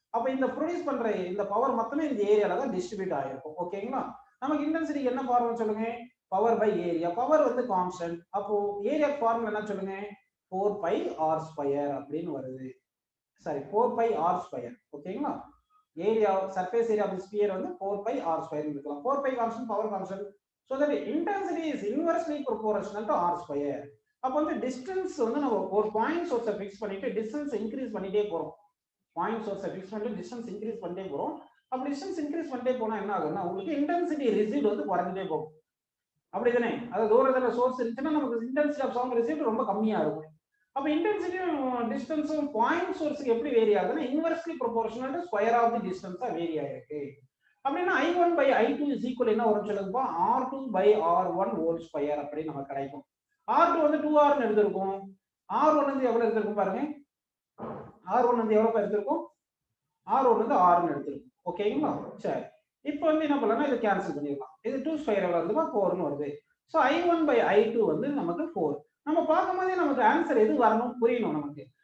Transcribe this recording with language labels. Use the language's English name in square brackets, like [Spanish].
[Tamil] அப்ப இந்த ப்ரொடியூஸ் பண்ற இந்த பவர் மொத்தமே இந்த ஏரியால தான் டிஸ்ட்ரிபியூட் ஆயிருக்கும், ஓகேங்களா? நமக்கு இன்டென்சிட்டி என்ன ஃபார்முலா சொல்லுங்க, பவர் பை ஏரியா. பவர் வந்து கான்ஸ்டன்ட், அப்போ ஏரியா ஃபார்முலா என்ன சொல்லுங்க, 4πr² அப்படின்னு வருது. சாரி, 4πr², ஓகேங்களா? Area, surface area of the sphere வந்து 4πr² இருக்கலாம். 4π constant, power constant, [English] so that intensity is inversely proportional to r². [Tamil] அப்ப வந்து டிஸ்டன்ஸ் வந்து நம்ம ஒரு பாயிண்ட் சோர்ஸை ஃபிக்ஸ் பண்ணிட்டு டிஸ்டன்ஸ் இன்க்ரீஸ் பண்ணிட்டே போறோம், பாயிண்ட் சோர்ஸை ஃபிக்ஸ் பண்ணிட்டு டிஸ்டன்ஸ் இன்க்ரீஸ் பண்ணிட்டே போறோம். அப்ப டிஸ்டன்ஸ் இன்க்ரீஸ் பண்ணிட்டே போனா என்ன ஆகுதுன்னா, உங்களுக்கு இன்டென்சிட்டி ரிசீவ்ட் வந்து குறைஞ்சிட்டே போகும், அப்படிதானே? அதாவது தூரத்துல சோர்ஸ் இருந்துச்சுன்னா நமக்கு இன்டென்சிட்டி ஆஃப் சவுண்ட் ரிசீவ்ட் ரொம்ப கம்மியா இருக்கும். அப்ப இன்டென்சிட்டியும் டிஸ்டன்ஸும் பாயிண்ட் சோர்ஸ்க்கு எப்படி வேரி ஆகுதுன்னா, inversely proportional to square of the டிஸ்டன்ஸா vary ஆயிருக்கு. அப்படின்னா I1 by I2 is equal என்ன வரும் சொல்லுங்கப்பா, R2 by R1 whole square அப்படின்னு நமக்கு கிடைக்கும். R2 வந்து 2R ன்னு எடுத்திருக்கும், R1 வந்து எவ்வளவு எடுத்திருக்கும் பாருங்க, R1 வந்து எவ்வளவு எடுத்திருக்கும், R1 வந்து R ன்னு எடுத்திருக்கும், ஓகேங்களா? சரி, இப்போ வந்து என்ன பண்ணலாம், இதை கேன்சல் பண்ணிடலாம். இது 2² எவ்வளவு வருதுப்பா, 4 ன்னு வருது. சோ I1 by I2 வந்து நமக்கு 4. நம்ம பார்க்கும்போதே நமக்கு ஆன்சர் எது வரணும் புரியணும் நமக்கு.